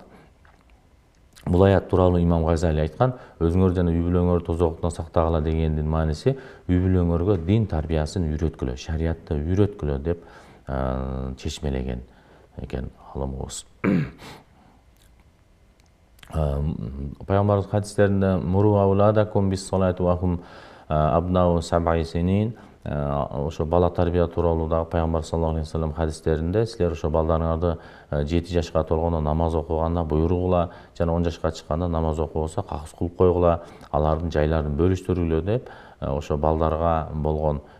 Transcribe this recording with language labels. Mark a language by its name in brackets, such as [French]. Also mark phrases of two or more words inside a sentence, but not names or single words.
[Kyrgyz] Бул аят тууралуу имам Газали айткан, өзүңөр жана үй бүлөңөр тозоктон сактагыла дегендин мааниси үй бүлөңөргө дин тарбиясын үйрөткүлө, шариятты үйрөткүлө деп чечмелеген экен алымыбыз. Пайгамбарыбыз хадистеринде [Arabic] مروا أولادكم بالصلاة وهم أبناء سبع سنين, [Kyrgyz] ошо бала тарбия тууралуу дагы пайгамбар [Arabic] صلى الله عليه وسلم [Kyrgyz] хадистеринде силер ошо балдарыңарды 7 жашка толгондо намаз окуганда буйругула, жана 10 жашка чыкканда намаз окубаса какыс кылып койгула, алардын жайларын бөлүштүргүлө деп ошо балдарга болгон